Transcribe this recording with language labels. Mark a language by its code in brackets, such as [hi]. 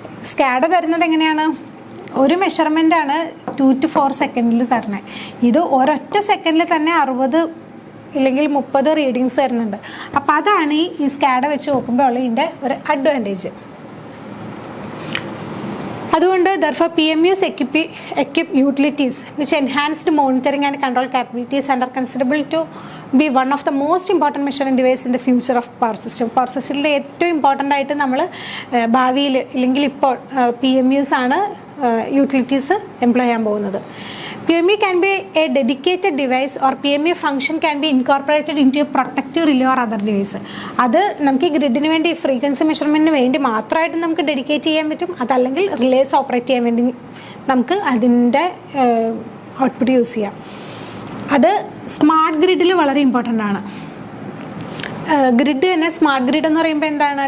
[ml] SCADA തരുന്നത് എങ്ങനെയാണ്? ഒരു മെഷർമെൻറ്റാണ് 2 to 4 സെക്കൻഡിൽ തരണേ. ഇത് ഒരൊറ്റ സെക്കൻഡിൽ തന്നെ 60 ഇല്ലെങ്കിൽ 30 റീഡിങ്സ് തരുന്നുണ്ട്. അപ്പോൾ അതാണ് ഈ സ്കാഡ വെച്ച് നോക്കുമ്പോൾ ഉള്ള ഇതിൻ്റെ ഒരു അഡ്വാൻറ്റേജ്. [en] അതുകൊണ്ട് therefore PMUs equip utilities which enhanced monitoring and control capabilities and are considerable to be one of the most important measuring device in the future of power system. [ml] Power സിസ്റ്റത്തിലെ ഏറ്റവും important ആയിട്ട് നമ്മൾ ഭാവിയിൽ ഇല്ലെങ്കിൽ ഇപ്പോൾ PMUs ആണ് utilities employ ചെയ്യാൻ പോകുന്നത്. [en] PMU can be a dedicated device or PMU function can be incorporated into a protective relay or other device. [ml] അത് നമുക്ക് ഈ ഗ്രിഡിന് വേണ്ടി ഫ്രീക്വൻസി മെഷർമെൻറ്റിന് വേണ്ടി മാത്രമായിട്ട് നമുക്ക് ഡെഡിക്കേറ്റ് ചെയ്യാൻ പറ്റും. അതല്ലെങ്കിൽ റിലേസ് ഓപ്പറേറ്റ് ചെയ്യാൻ വേണ്ടി നമുക്ക് അതിൻ്റെ ഔട്ട്പുട്ട് യൂസ് ചെയ്യാം. അത് സ്മാർട്ട് ഗ്രിഡിൽ വളരെ ഇമ്പോർട്ടൻ്റ് ആണ്. ഗ്രിഡ് തന്നെ സ്മാർട്ട് ഗ്രിഡ് എന്ന് പറയുമ്പോൾ എന്താണ്?